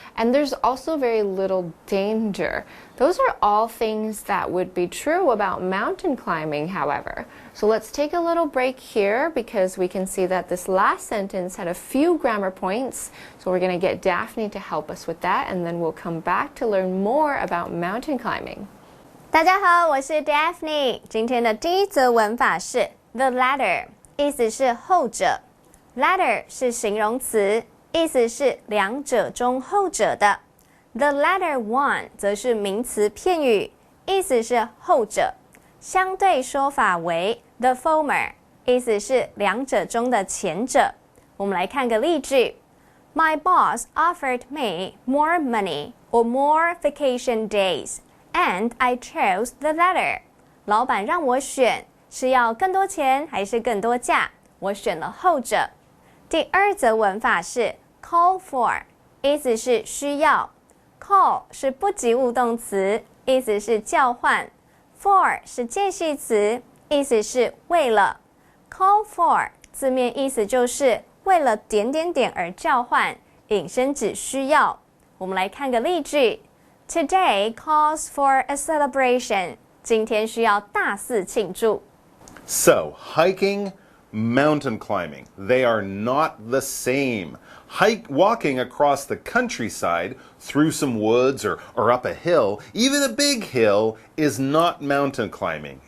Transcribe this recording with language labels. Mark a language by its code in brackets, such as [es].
[en] And there's also very little danger. Those are all things that would be true about mountain climbing, however. So let's take a little break here because we can see that this last sentence had a few grammar points. So we're going to get Daphne to help us with that, and then we'll come back to learn more about mountain climbing. [zh] 大家好，我是 Daphne。今天的第一则文法是 the latter， 意思是后者。 latter 是形容词，意思是两者中后者的。 The latter one 则是名词片语，意思是后者。相对说法为 the former， 意思是两者中的前者。我们来看个例句。 [en] My boss offered me more money or more vacation days.And I chose the latter. [zh] 老板让我选，是要更多钱还是更多假？我选了后者。第二则文法是 call for， 意思是需要。 call 是不及物动词，意思是叫唤。 for 是介系词，意思是为了。 call for 字面意思就是为了点点点而叫唤，引申指需要。我们来看个例句。 [en] Today calls for a celebration. [zh] 今天需要大肆庆祝。 [en] So, hiking, mountain climbing, they are not the same. Walking across the countryside, through some woods or up a hill, even a big hill, is not mountain climbing.